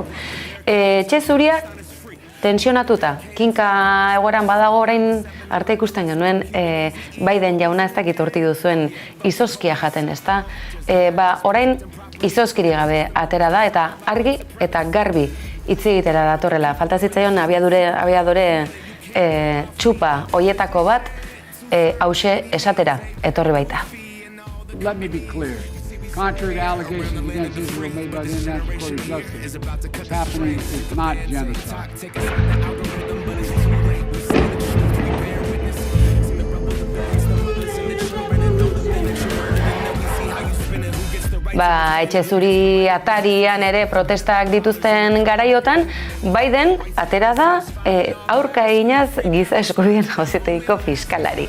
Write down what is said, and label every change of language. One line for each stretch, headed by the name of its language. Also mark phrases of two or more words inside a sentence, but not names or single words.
Basque: Etxe zuria tensionatuta, kinka egoeran badago orain arte ikusten genuen Biden jauna ez dakit hortik duzuen izoskia jaten, ez da? Orain izoskiri gabe atera da eta argi eta garbi hitz egitera datorrela. Falta zitzaion abiadore txupa hoietako bat hauxe esatera etorri baita.
English: Let me be clear. Contrary to allegations against Israel made by the International Court of Justice, what's happening is not genocide.
Basque: Etxe zuri atarian ere protestak dituzten garaiotan, Biden atera da aurka eginaz giza eskubideen auzitegiko fiskalari.